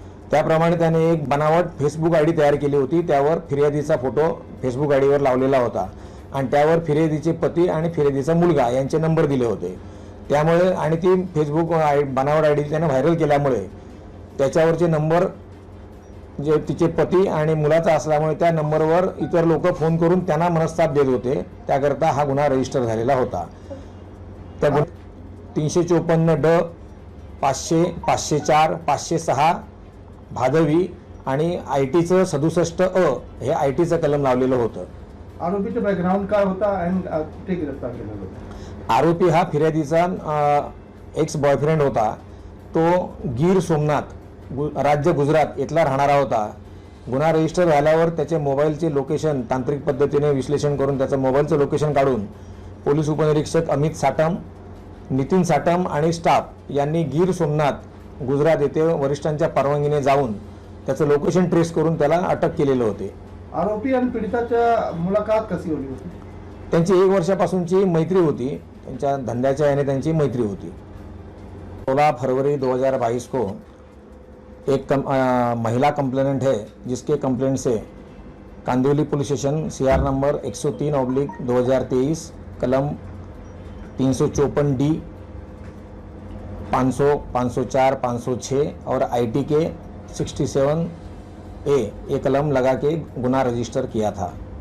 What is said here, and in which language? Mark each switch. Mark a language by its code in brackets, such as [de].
[mr] त्याप्रमाणे त्याने एक बनावट फेसबुक आयडी तयार केली होती, त्यावर फिर्यादीचा फोटो फेसबुक आयडीवर लावलेला होता आणि त्यावर फिर्यादीचे पती आणि फिर्यादीचा मुलगा यांचे नंबर दिले होते। त्यामुळे आणि ती फेसबुक बनावट आयडी त्याने व्हायरल केल्यामुळे त्याच्यावरचे नंबर जे तिचे पती आणि मुलाचा असल्यामुळे त्या नंबरवर इतर लोक फोन करून त्यांना मनस्ताप देत होते, त्याकरता हा गुन्हा रजिस्टर झालेला होता। त्या 354 500 504 506 भादवी आणि ITचं 67 हे ITचं कलम लावलेलं होतं। आरोपीचं बॅकग्राऊंड काय होता आणि कुठे गिरफ्तार केलं होतं? आरोपी हा फिर्यादीचा एक्स बॉयफ्रेंड होता। तो गीर सोमनाथ राज्य गुजरात इथला राहणारा होता। गुन्हा रजिस्टर झाल्यावर त्याचे मोबाईलचे लोकेशन तांत्रिक पद्धतीने विश्लेषण करून त्याचं मोबाईलचं लोकेशन काढून पोलीस उपनिरीक्षक अमित साटम, नितीन साटम आणि स्टाफ यांनी गीर सोमनाथ गुजरात येथे वरिष्ठांच्या परवानगीने जाऊन त्याचं लोकेशन ट्रेस करून त्याला अटक केलेले होते। आरोपी आणि पीडिताच्या मुलाखत कशी होती होती? त्यांची 1 वर्षापासूनची मैत्री होती, त्यांच्या धंद्याच्या याने त्यांची मैत्री होती। [hi] 16 फरवरी 2022 को एक महिला कंप्लेनेंट है, जिसके कंप्लेंट से Kandivali police station CR number 103/2023 कलम 354D 500 504 506 और IT के 67A ये कलम लगा के गुनाह रजिस्टर किया था।